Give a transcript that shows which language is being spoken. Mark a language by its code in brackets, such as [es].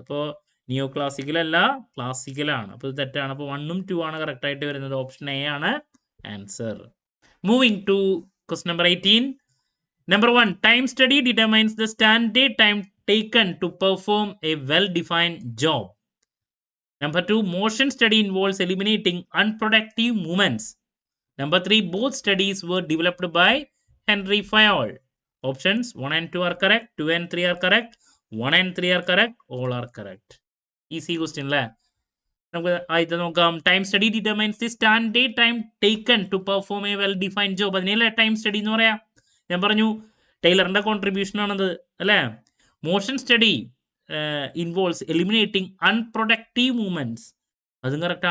[ml] അപ്പോൾ നിയോ ക്ലാസിക്കൽ അല്ല, ക്ലാസിക്കലാണ്. അപ്പോൾ ഇത് തെറ്റാണ്. അപ്പോൾ 1 ഉം 2 ആണ് കറക്റ്റ് ആയിട്ട് വരുന്നത്. ഓപ്ഷൻ എ ആണ് answer. [en] Moving to question number 18. Number 1 time study determines the standard time taken to perform a well-defined job. Number 2 motion study involves eliminating unproductive movements. Number 3 both studies were developed by Henry Fayol. Options 1 and 2 are correct, 2 and 3 are correct, 1 and 3 are correct, all are correct. Easy question അല്ലേ? [ml] നമുക്ക് ആദ്യത്തെ നോക്കാം. [en] Time study determines the standard time taken to perform a well defined job. [ml] അതിനല്ലേ time study എന്ന് പറയാം. ഞാൻ പറഞ്ഞു ടൈലറിന്റെ contribution ആണത് അല്ലേ. [en] Motion study involves eliminating unproductive movements. [ml] അതും കറക്റ്റ്.